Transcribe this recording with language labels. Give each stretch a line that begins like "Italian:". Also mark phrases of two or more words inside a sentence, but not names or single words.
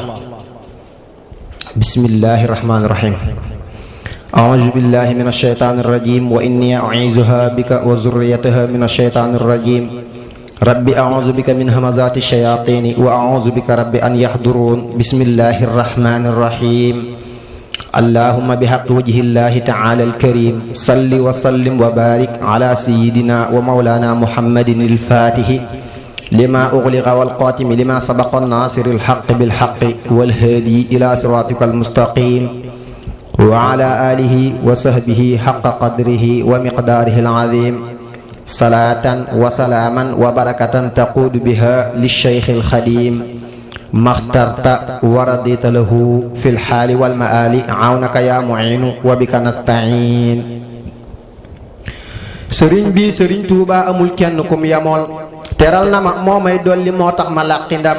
Arabic: بسم الله الرحمن الرحيم. أعوذ بالله من الشيطان الرجيم وإني أعيذها بك وذريتها من الشيطان الرجيم. رب أعوذ بك من همزات الشياطين وأعوذ بك رب أن يحضرون. بسم الله الرحمن الرحيم اللهم بحق وجه الله تعالى الكريم صل وسلم وبارك على سيدنا ومولانا محمد الفاتح لما أغلق والخاتم لما سبق ناصر الحق بالحق والهادي إلى صراطك المستقيم وعلى آله وصحبه حق قدره ومقداره العظيم صلاة وسلاما وبركة تقود بها للشيخ الخديم ما اخترت وردت له في الحال والمآل عونك يا معين وبك نستعين.
Wolof: sëriñ bi sëriñ Tuuba amul kenn kum yamool teral na ma moo may dolli moo tax ma làqi ndam.